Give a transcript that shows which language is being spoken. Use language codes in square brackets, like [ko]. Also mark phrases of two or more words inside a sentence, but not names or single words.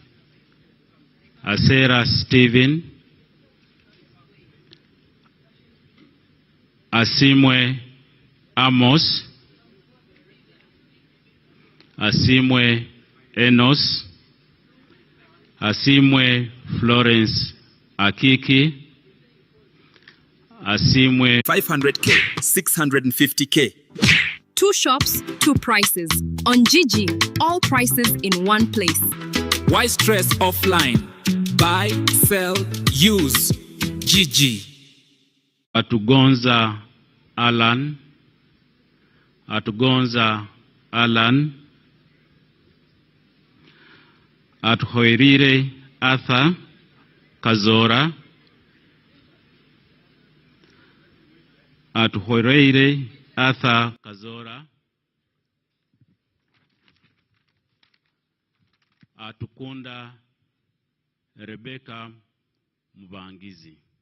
[en] Asera Stephen. Asimwe Amos. Asimwe Enos. Asimwe Florence Akiki. Asimwe 500K, 650K. 2 shops, 2 prices. On Gigi, all prices in one place. Why stress offline? Buy, sell, use. Gigi. Atugonza Alan. Atugonza Alan. Atuhoirire Arthur Kazora. Atuhoirire Arthur Kazora. Atukunda Rebecca Mubangizi.